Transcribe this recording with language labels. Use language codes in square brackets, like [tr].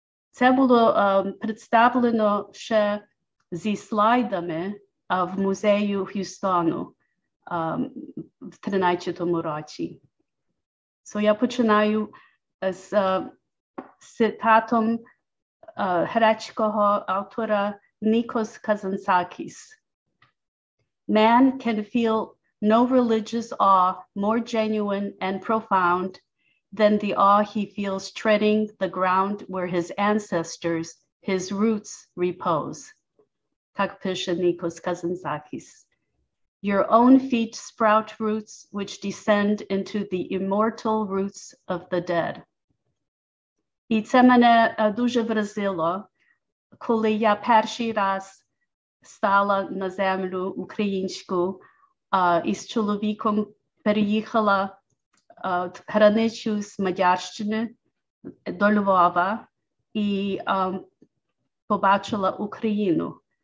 [uk] Це було представлено ще зі слайдами в музею Гюстону в 13-му році. Я починаю з цитатом грецького автора Nikos Kazantzakis. [en] Man can feel no religious awe more genuine and profound than the awe he feels treading the ground where his ancestors, his roots, repose. [uk] Так пише [en] Nikos Kazantzakis. Your own feet sprout roots which descend into the immortal roots of the dead. [uk] І це мене дуже вразило, коли я перший раз стала на землю українську і з чоловіком переїхала границю з Мадярщини до Львова і побачила Україну.